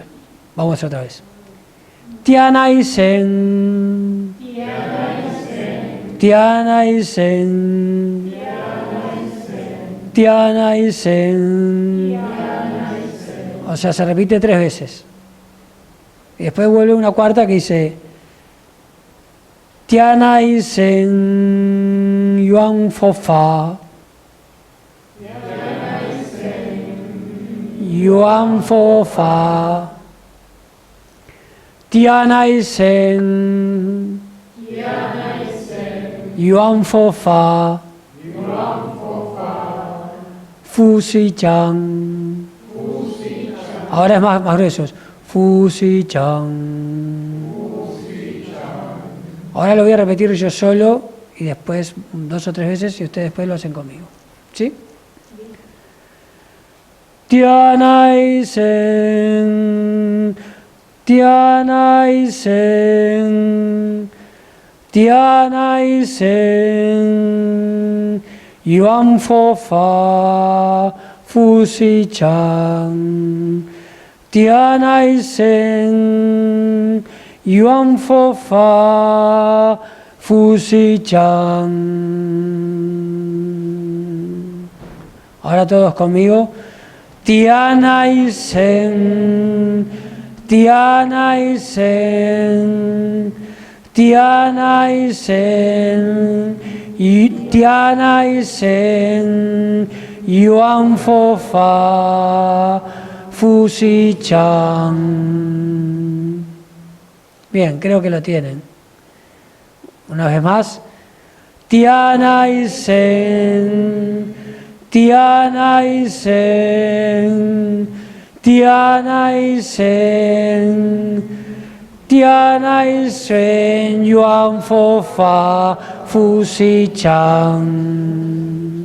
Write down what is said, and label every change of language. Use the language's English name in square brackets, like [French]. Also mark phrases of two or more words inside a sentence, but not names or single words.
[Spanish] Vamos a hacer otra vez. Tianai Sen. Tianai Sen. Tianai Sen. O sea, se repite 3 veces. Y después vuelve una cuarta que dice Tianai Sen Yuan Fofa. Yuan Fofa. Tianai Sen. Yuan Fofa. Fu Shi Chang. Ahora es más grueso. Fu Shi Chang. Ahora lo voy a repetir yo solo y después 2 o 3 veces y ustedes después lo hacen conmigo. ¿Sí? Tianai Sen. Tianai Sen. Tianai Sen. Yuan Fofa. Fu Shi Chang. Tianai Sen. Yuan Fofa. Fu Shi Chang. Ahora todos conmigo. Tianaisen, Tianaisen, Tianaisen, y Tianaisen, Yuan Fofa, Fusi-chan. Bien, creo que lo tienen. Una vez más. Tianaisen, Tianaisen, Tianaisen, Tianaisen, Yuan Fofa, Fusi-chan.